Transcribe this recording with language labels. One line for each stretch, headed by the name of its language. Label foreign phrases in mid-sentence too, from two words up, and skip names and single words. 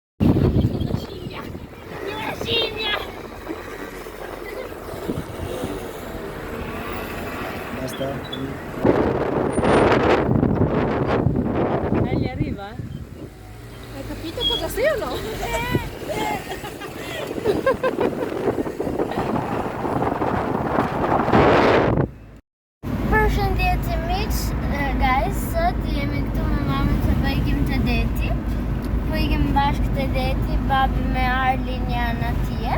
Italian: Basta. Gli arriva? Hai capito cosa sei o no?
Albanian: Përshëndetje miq, guys, sot jemi këtu me mamën se po ikim të deti. Po ikim bashkë të deti, babi me Arlin janë atje.